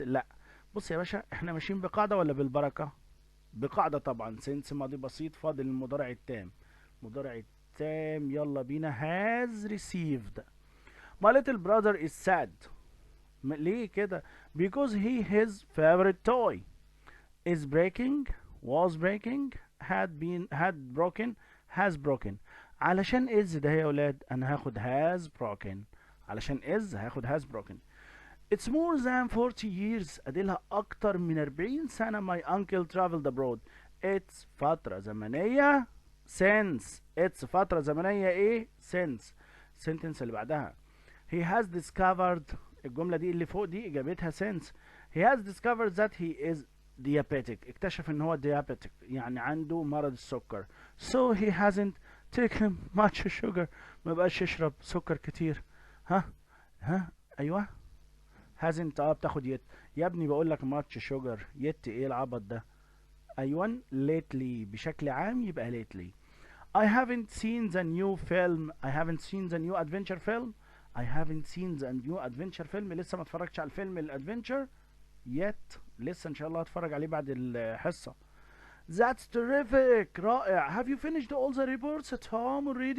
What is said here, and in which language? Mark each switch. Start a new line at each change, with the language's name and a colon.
Arabic: لا بص يا باشا، احنا ماشيين بقاعدة ولا بالبركة؟ بقاعدة طبعا. since ماضي بسيط، فاضل المضارع التام. مضارع التام يلا بينا.
English: has received. My little brother is sad.
Arabic: ليه كده؟
English: because his favorite toy is breaking, was breaking, had broken, has broken.
Arabic: علشان is ده يا ولاد انا هاخد
English: has broken.
Arabic: علشان is هاخد
English: has broken. It's more than 40 years.
Arabic: اديلها اكتر من 40 سنة
English: my uncle traveled abroad.
Arabic: It's فترة زمنية since. It's فترة زمنية ايه؟ since.
English: sentence
Arabic: اللي بعدها
English: he has discovered.
Arabic: الجملة دي اللي فوق دي اجابتها since.
English: he has discovered that he is diabetic.
Arabic: اكتشف ان هو diabetic يعني عنده مرض السكر.
English: so he hasn't taken much sugar.
Arabic: ما بقاش يشرب سكر كتير. ها ايوه hasn't بتاخد يت. يا ابني بقول لك much sugar. يت ايه العبط ده؟ ايوه lately بشكل عام يبقى lately.
English: I haven't seen the new film. I haven't seen the new adventure film. I haven't seen the new adventure film.
Arabic: لسه ما اتفرجتش على الفيلم الادفنتشر yet. لسه ان شاء الله هتفرج عليه بعد الحصة.
English: That's terrific. رائع. Have you finished all the reports at home already?